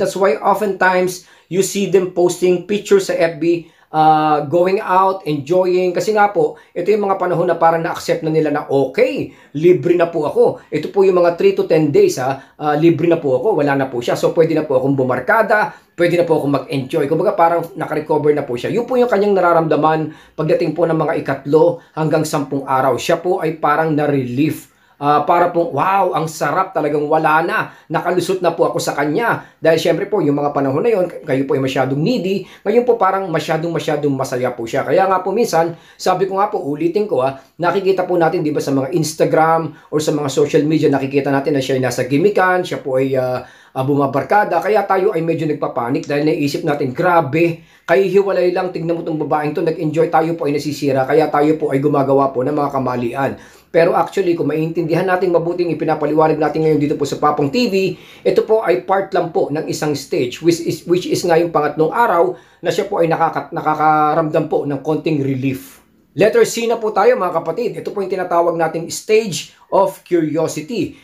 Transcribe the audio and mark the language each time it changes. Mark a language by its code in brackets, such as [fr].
[en] That's why oftentimes you see them posting pictures [tl] sa FB, [en] going out, enjoying. [tl] Kasi nga po, ito yung mga panahon na parang na-accept na nila na okay, libre na po ako. Ito po yung mga 3 to 10 days, libre na po ako, wala na po siya. So, pwede na po akong bumarkada, pwede na po akong mag-enjoy. Kumbaga parang nakarecover na po siya. Yun po yung kanyang nararamdaman pagdating po ng mga 3 hanggang 10 araw. Siya po ay parang na-relief. Para pong, wow, ang sarap, talagang wala na. Nakalusot na po ako sa kanya. Dahil syempre po, yung mga panahon na yon, kayo po ay masyadong needy. Ngayon po parang masyadong masaya po siya. Kaya nga po minsan, sabi ko nga po, ulitin ko nakikita po natin, di ba, sa mga Instagram or sa mga social media, nakikita natin na siya ay nasa gimikan, siya po ay bumabarkada. Kaya tayo ay medyo nagpapanik dahil naisip natin, grabe, kayo hiwalay lang, tignan mo itong babaeng to, nag-enjoy, tayo po ay nasisira. Kaya tayo po ay gumagawa po ng mga kamalian. Pero actually, kung maintindihan natin mabuting ipinapaliwanag natin ngayon dito po sa Papong TV, ito po ay part lang po ng isang stage, which is nga yung pangatlong araw na siya po ay nakakaramdam po ng konting relief. Letter C na po tayo mga kapatid. Ito po yung tinatawag nating stage of curiosity.